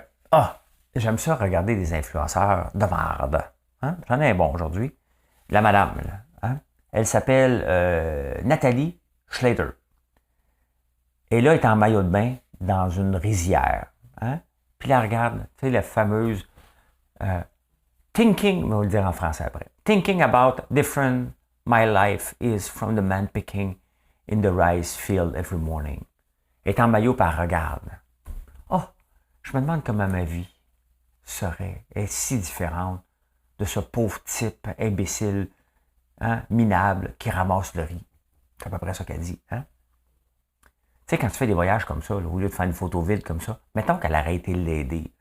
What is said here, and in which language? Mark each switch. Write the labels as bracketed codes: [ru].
[fr] Ah, j'aime ça regarder des influenceurs de marde. Hein? J'en ai un bon aujourd'hui. La madame, là, hein? Elle s'appelle Nathalie Schlatter. Et là, elle est en maillot de bain dans une rizière. Hein? Puis là, regarde, tu sais, la fameuse thinking, on va le dire en français après. [en] Thinking about different my life is from the man picking in the rice field every morning. [fr] Elle est en maillot, par regarde. Oh, je me demande comment ma vie est si différente de ce pauvre type imbécile, hein, minable, qui ramasse le riz. C'est à peu près ça qu'elle dit. Hein? Tu sais, quand tu fais des voyages comme ça, là, au lieu de faire une photo vide comme ça, mettons qu'elle aurait été l'aider.